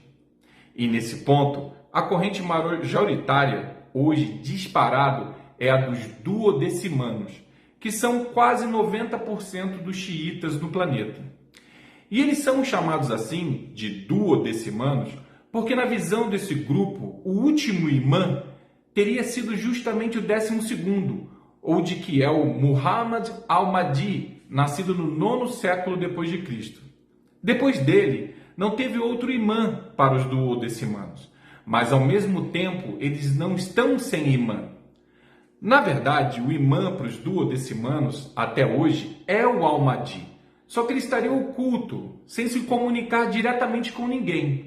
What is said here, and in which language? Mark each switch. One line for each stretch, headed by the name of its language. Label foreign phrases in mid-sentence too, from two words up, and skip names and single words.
Portuguese: E nesse ponto, a corrente majoritária, hoje disparado, é a dos duodecimanos, que são quase 90% dos xiitas do planeta. E eles são chamados assim de duodecimanos porque na visão desse grupo, o último imã teria sido justamente o 12º, ou de que é o Muhammad al-Mahdi, nascido no 9º século depois de Cristo. Depois dele, não teve outro imã para os duodecimanos, mas ao mesmo tempo eles não estão sem imã. Na verdade, o imã para os duodecimanos, até hoje, é o al-Mahdi, só que ele estaria oculto, sem se comunicar diretamente com ninguém.